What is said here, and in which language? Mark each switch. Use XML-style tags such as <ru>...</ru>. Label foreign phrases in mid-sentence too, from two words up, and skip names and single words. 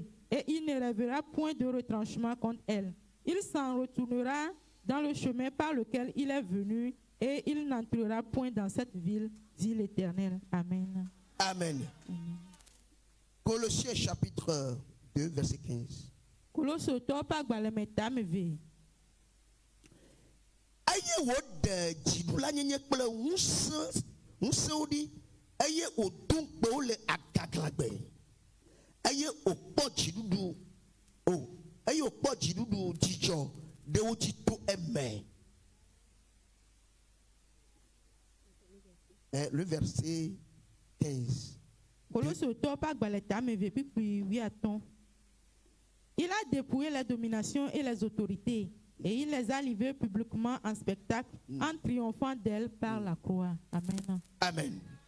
<fr>Et il ne rêvera point de retranchement contre elle. Il s'en retournera dans le chemin par lequel il est venu. Et il n'entrera point dans cette ville, dit l'Éternel. Amen. Amen. Colossiens chapitre 2, verset 15. Colossiens</fr> <ee>Aye wo de jidula nyenye kple ŋusẽwo aye o dun kpewo le agaglagbe aye o kpɔ dziɖuɖu aye o kpɔ dziɖuɖu dzidzɔ de wo dzi to eme.</ee> <fr>Le verset 15. Il a dépouillé les dominations et les autorités, et il les a livrées publiquement en spectacle, en triomphant d'elles par la croix. Amen. Amen.</fr>